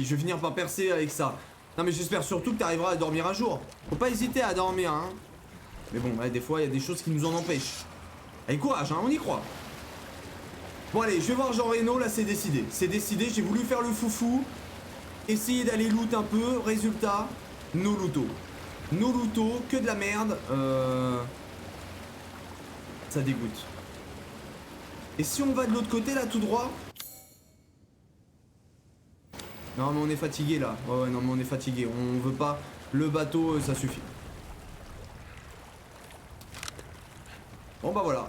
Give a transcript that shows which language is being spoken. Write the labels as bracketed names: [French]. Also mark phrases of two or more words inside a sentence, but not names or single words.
[French] Je vais finir par percer avec ça. Non mais j'espère surtout que tu arriveras à dormir un jour. Faut pas hésiter à dormir hein. Mais bon ouais, des fois il y a des choses qui nous en empêchent. Allez courage hein, on y croit. Bon allez, je vais voir Jean Reno, là c'est décidé. C'est décidé, j'ai voulu faire le foufou. Essayer d'aller loot un peu, résultat, no looto. No looto, que de la merde. Ça dégoûte. Et si on va de l'autre côté là tout droit? Non mais on est fatigué là. Ouais non mais on est fatigué. On veut pas. Le bateau ça suffit. Bon bah voilà.